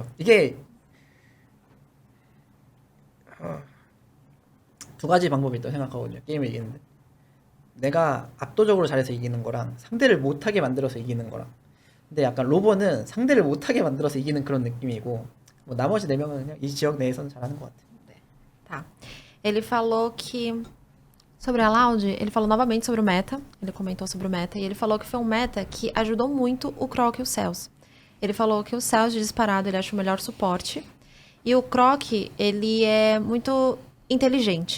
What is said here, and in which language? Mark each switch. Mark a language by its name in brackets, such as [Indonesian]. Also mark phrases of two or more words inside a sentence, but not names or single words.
[Korean] 이게 두 가지 방법이 있다고 생각하거든요. 게임을 이기는데 내가 압도적으로 잘해서 이기는 거랑 상대를 못하게 만들어서 이기는 거랑. 근데 약간 로보는 상대를 못하게 만들어서 이기는 그런 느낌이고 뭐 나머지 4명은 그냥 이 지역 내에서는 잘하는 것 같아요. [Portuguese] Tá. Ele falou que... Sobre a Loud, ele falou novamente sobre o meta. Ele comentou sobre o meta. E ele falou que foi um meta que ajudou muito o Croc e o Cells. Ele falou que o Cells, de disparado, ele acha o melhor suporte. E o Croc, ele é muito inteligente.